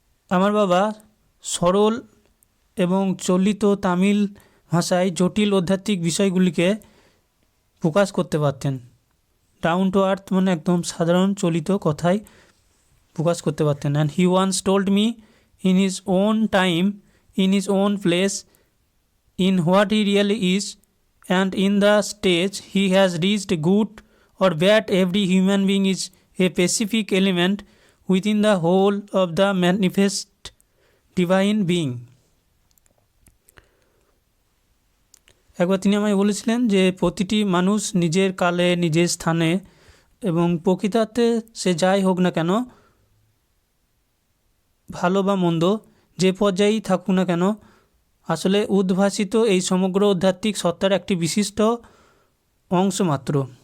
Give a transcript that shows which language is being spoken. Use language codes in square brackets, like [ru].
[bn] আমার বাবা সরল এবং চলিত তামিল ভাষায় জটিল আধ্যাত্মিক বিষয়গুলিকে প্রকাশ করতে পারতেন। [en] down to earth [bn] মানে একদম সাধারণ চলিত কথায় প্রকাশ করতে পারতেন। [en] And he once told me in his own time, in his own place, in what he really is, and in the stage he has reached, good or bad, every human being is a specific element within the whole of the manifest divine being. [bn] একবার তিনি আমায় বলেছিলেন যে প্রতিটি মানুষ নিজের কালে, নিজের স্থানে এবং প্রকৃতার্থে সে যাই হোক না কেন, ভালো বা মন্দ, যে পর্যায়েই থাকুক না কেন, আসলে উদ্ভাসিত এই সমগ্র আধ্যাত্মিক সত্তার একটি বিশিষ্ট অংশ মাত্র।